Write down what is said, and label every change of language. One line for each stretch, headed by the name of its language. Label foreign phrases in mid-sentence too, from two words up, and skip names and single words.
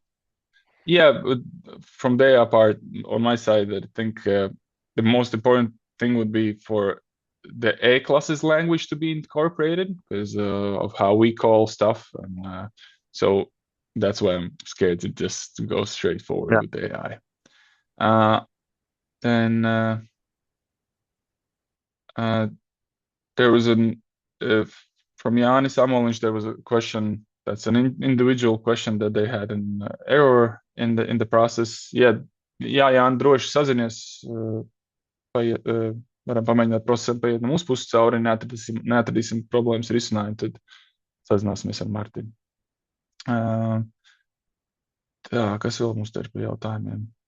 English: Yeah, but from their part, on my side, I think the most important thing would be for the E-Klases language to be incorporated because of how we call stuff, and so that's why I'm scared to just go straight forward with the AI. Then there was from Jānis Amoliņš, there was a question that's an individual question that they had an error in the process.
Latvian: Jā, Jāni, droši sazinies, varam pamēģināt procesam paiet no mūsu puses cauri, neatradīsim problēmas risinājumu, tad sazināsimies ar Martinu. Tā, kas vēl mums te ir par jautājumiem?